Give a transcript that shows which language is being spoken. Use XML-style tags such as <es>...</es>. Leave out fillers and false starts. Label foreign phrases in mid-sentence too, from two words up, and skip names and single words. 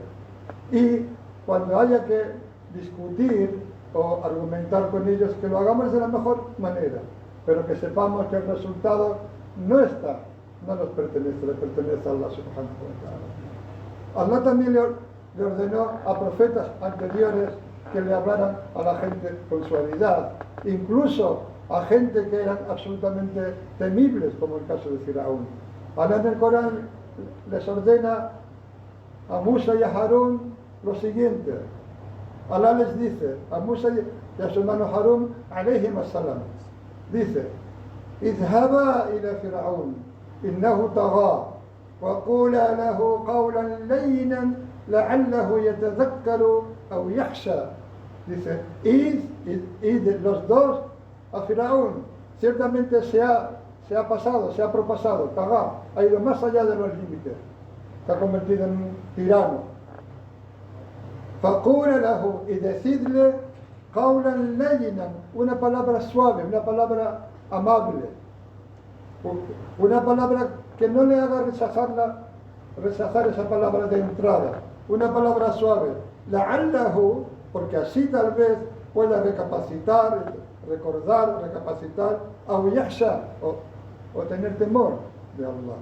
<es>Y cuando haya que discutir o argumentar con ellos, que lo hagamos de la mejor manera, pero que sepamos que el resultado no nos pertenece, le pertenece a Allah</es> <ar>سبحانه وتعالى.</ar> <es>Allah también le ordenó a profetas anteriores que le hablaran a la gente con suavidad, incluso a gente que eran absolutamente temibles, como el caso de Firaún. Allah en el Corán les ordena a Musa y a Harún lo siguiente. Allah les dice a Musa y a su hermano Harún,</es> <ar>عليهم السلام,</ar> <es>dice:</es> <ar>اذهبا إلى فرعون إنه طغى وقولا له قولا لينا لعله يتذكر أو يخشى.</ar> <es>Dice, id los dos a Firaún, ciertamente se ha pasado, se ha propasado, tagha, ha ido más allá de los límites, se ha convertido en un tirano.</es> <ar>فقولا له,</ar> <es>y decidle</es> <ar>قولا لينا,</ar> <es>una palabra suave, una palabra amable, una palabra que no le haga rechazar esa palabra de entrada, una palabra suave, la'allahu, porque así tal vez pueda recapacitar, recordar, recapacitar,</es> <ar>أو يخشى,</ar> <es>o tener temor de Allah.</es>